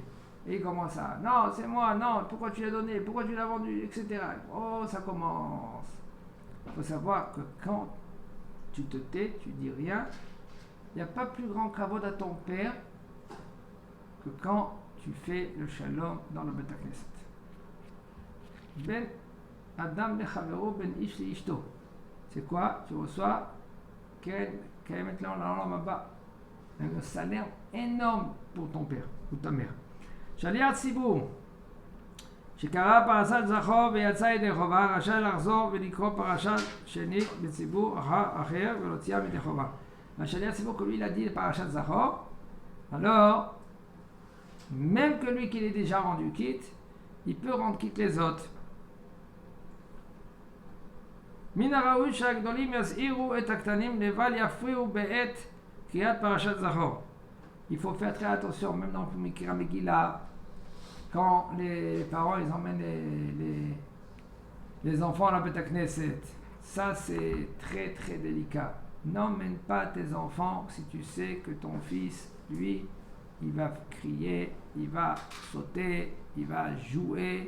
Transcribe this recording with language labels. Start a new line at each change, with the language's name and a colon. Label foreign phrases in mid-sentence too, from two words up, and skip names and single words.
French: Et il commence à, non, c'est moi, non, pourquoi tu l'as donné, pourquoi tu l'as vendu, etc. Oh, ça commence. Il faut savoir que quand tu te tais, tu dis rien, il n'y a pas plus grand kavod à ton père que quand tu fais le shalom dans le
Hebrew: בית כנסת. בין אדם לחברו בין איש לאשתו.
French: C'est quoi? Tu reçois un salaire énorme pour ton père ou ta mère.
Hebrew: שליח ציבור שקרא פרשת זכור ויצא ידי חובה רשאי לחזור ולקרוא פרשת שנית בציבור אחר ולהוציאה מידי חובה. השליח ציבור
French: que lui il a dit
Hebrew: פרשת זכור,
French: alors même que lui qui est déjà rendu quitte, il peut rendre quitte les autres.
Hebrew: מן הראוי שהגדולים יזהירו את הקטנים לבל יפריעו בעת קריאת פרשת זכור.
French: Il faut faire très attention, même dans le
Hebrew: מקרא מגילה,
French: quand les parents ils emmènent les enfants à la
Hebrew: בית כנסת.
French: Ça c'est très très délicat. N'emmène pas tes enfants si tu sais que ton fils, lui, il va crier, il va sauter, il va jouer.